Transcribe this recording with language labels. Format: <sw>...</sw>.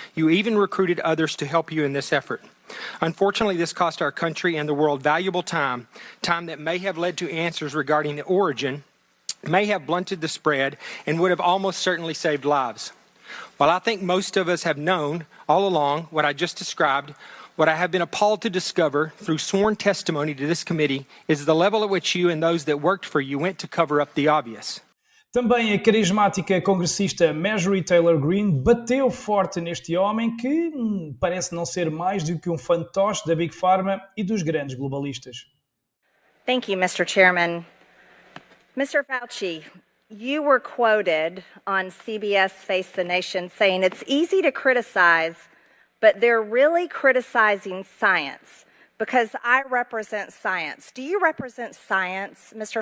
<en>You even recruited others to help you in this effort. Unfortunately, this cost our country and the world valuable time that may have led to answers regarding the origin, may have blunted the spread, and would have almost certainly saved lives. While I think most of us have known all along what I just described, what I have been appalled to discover through sworn testimony to this committee is the level at which you and those that worked for you went to cover up the obvious.</en> <pt>Também a carismática congressista Marjorie Taylor Greene bateu forte neste homem que parece não ser mais do que um fantoche da Big Pharma e dos grandes globalistas.</pt> <en>Thank you, Mr. Chairman. Mr. Fauci, you were quoted on CBS Face the Nation saying it's easy to criticize, but they're really criticizing science because I represent science. Do you represent science, Mr.</en>